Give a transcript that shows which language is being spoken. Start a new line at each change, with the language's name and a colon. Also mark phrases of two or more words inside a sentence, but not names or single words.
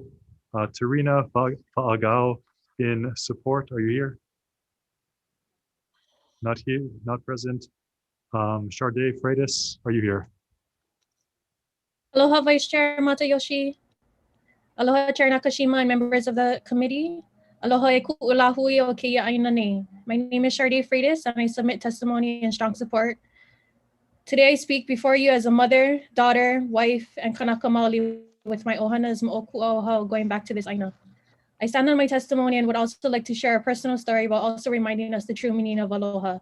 English: Tarina Fa'agao in support. Are you here? Not here, not present. Tardive Freitas, are you here? Aloha, Vice Chair Matayoshi. Aloha, Chair Nakashima and members of the committee.
Hawaiian: Aloha e ku'ulahui o keia aina nei.
English: My name is Tardive Freitas and I submit testimony in strong support. Today I speak before you as a mother, daughter, wife, and
Hawaiian: kanaka maoli
English: with my
Hawaiian: ohanas mo'oku'ohau
English: going back to this aina. I stand on my testimony and would also like to share a personal story while also reminding us the true meaning of aloha.